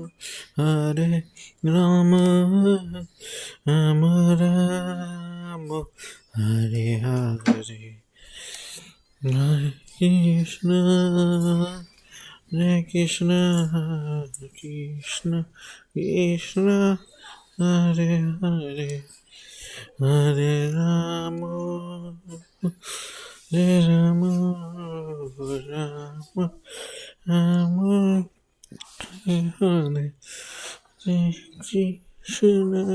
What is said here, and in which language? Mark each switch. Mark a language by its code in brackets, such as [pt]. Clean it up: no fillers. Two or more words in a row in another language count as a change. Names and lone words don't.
[bn] রাম রাম হরে হরে, হরে কৃষ্ণ কৃষ্ণ কৃষ্ণ কৃষ্ণ হরে হরে, হরে রাম রাম রাম রাম হরে হরে, কৃষ্ণ